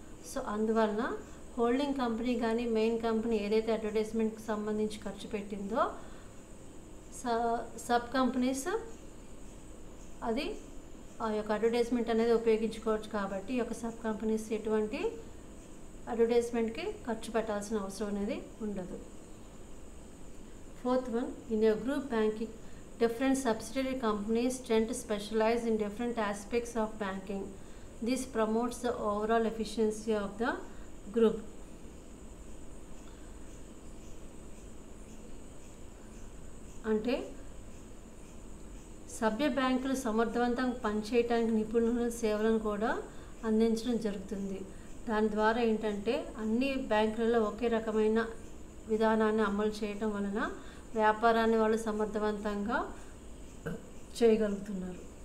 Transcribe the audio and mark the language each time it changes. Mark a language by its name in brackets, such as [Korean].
[Telugu] So అందువలన holding company కానీ main company ఏదైతే అడ్వర్టైజ్మెంట్కి సంబంధించి ఖర్చు పెట్టిందో సబ్ కంపెనీస్ అది ఆ యొక్క అడ్వర్టైజ్మెంట్ అనేది ఉపయోగించుకోవచ్చు. కాబట్టి ఈ యొక్క సబ్ కంపెనీస్ ఎటువంటి అడ్వర్టైజ్మెంట్కి ఖర్చు పెట్టాల్సిన అవసరం అనేది ఉండదు. [English] 4th one, in a group banking, different subsidiary companies tend to specialize in different aspects of banking. This promotes the overall efficiency of the group. [Telugu] అంటే సభ్య బ్యాంకులు సమర్థవంతంగా పనిచేయడానికి నిపుణుల సేవలను కూడా అందించడం జరుగుతుంది. దాని ద్వారా ఏంటంటే అన్ని బ్యాంకులలో ఒకే రకమైన విధానాన్ని అమలు చేయటం వలన వ్యాపారాన్ని వాళ్ళు సమర్థవంతంగా చేయగలుగుతున్నారు.